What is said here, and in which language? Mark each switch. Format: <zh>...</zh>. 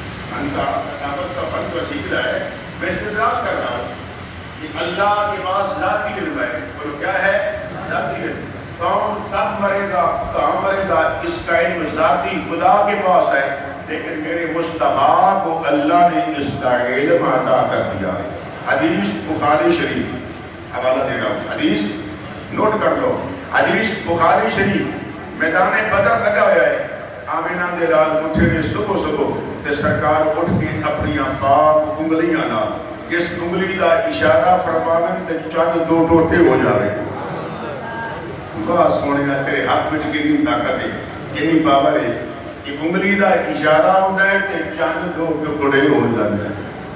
<ur>فن کا تلاوت کا فن کو سیکھنا ہے. میں استدلال کر رہا ہوں کہ اللہ کے پاس ذاتی علم ہے. بولو کیا ہے؟ ذاتی علم. کون کب مرے گا, کہاں مرے گا, اس کا علم ذاتی خدا کے پاس ہے. لیکن میرے مصطفیٰ کو اللہ نے اس کا علم عطا کر دیا ہے. حدیث بخاری شریف, حوالہ دے رہا ہوں, حدیث نوٹ کر لو. حدیث بخاری شریف, میدان بدر لگا ہوا ہے.</ur> <pa>آمینہ دے لال اٹھے نے صبح صبح تے سرکار اٹھ کے اپنی پاک انگلیاں نال اس انگلی دا اشارہ فرماون تے چند دو ٹوٹے ہو جاوے. واہ سونیا, تیرے ہاتھ وچ کتنی طاقت ہے, کتنی پاور ہے. ایک انگلی دا اشارہ ہوندا ہے تے چند دو ٹکڑے ہو جاندے ہیں.</pa>